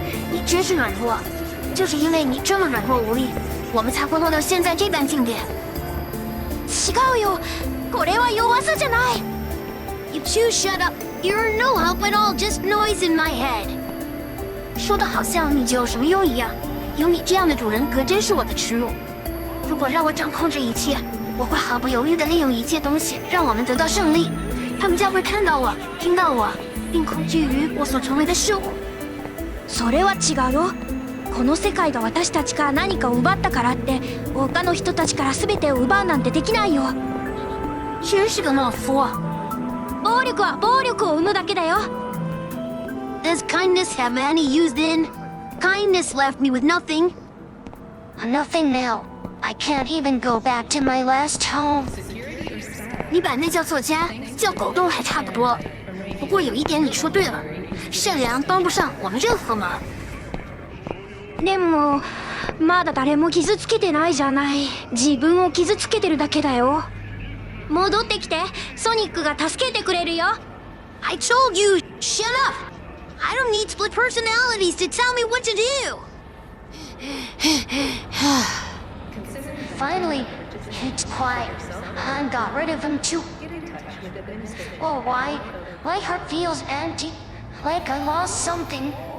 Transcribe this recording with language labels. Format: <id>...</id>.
<zh>你真是软弱就是因为你这么软弱无力我们才会落到现在这般境地</zh> <ja>違うよこれは弱さじゃない</ja> <en>You two shut up You're no help at all just noise in my head</en> <zh>说的好像你就有什么用一样有你这样的主人可真是我的耻辱。如果让我掌控这一切，我会毫不犹豫地利用一切东西，让我们得到胜利。他们将会看到我，听到我，并恐惧于我所成为的事物。</zh> <ja>それは違うよ。この世界が私たちから何かを奪ったからって、他の人たちから全てを奪うなんてできないよ。</ja> <zh>真是个懦夫。</zh> <ja>暴力は暴力を生むだけだよ。</ja> <en>Does kindness have any use then?Kindness left me with nothing. Nothing now. I can't even go back to my last home.</en> <zh>你把那叫做家，叫狗洞还差不多。不过有一点你说对了，善良帮不上我们任何忙。</zh> <ja>でも、まだ誰も傷つけてないじゃない。自分を傷つけてるだけだよ。戻ってきて。ソニックが助けてくれるよ。</ja> <en>I told you, shut up! I don't need split personalities to tell me what to do! Finally, it's quiet. I got rid of him too. Oh, why? My heart feels empty, like I lost something.</en>